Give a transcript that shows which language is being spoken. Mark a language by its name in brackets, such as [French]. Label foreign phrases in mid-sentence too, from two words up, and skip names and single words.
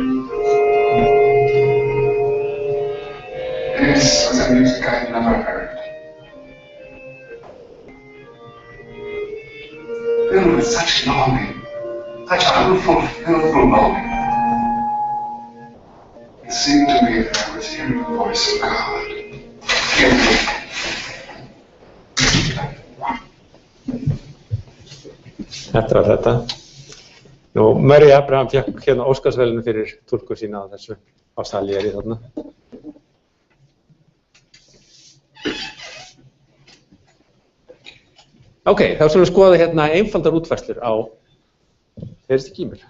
[English] This was a music I'd never heard. Filled with such longing, such unfulfilled longing. It seemed to me that I was hearing the voice of God. [Icelandic] Þetta var þetta. Nú, Murray Abraham fékk hérna Óskarsverðlaun fyrir túlkun sína á þessu á Salieri þarna. Ok, þá skulum við skoða hérna einfaldar útfærslur á, heyrðist ekki í mér?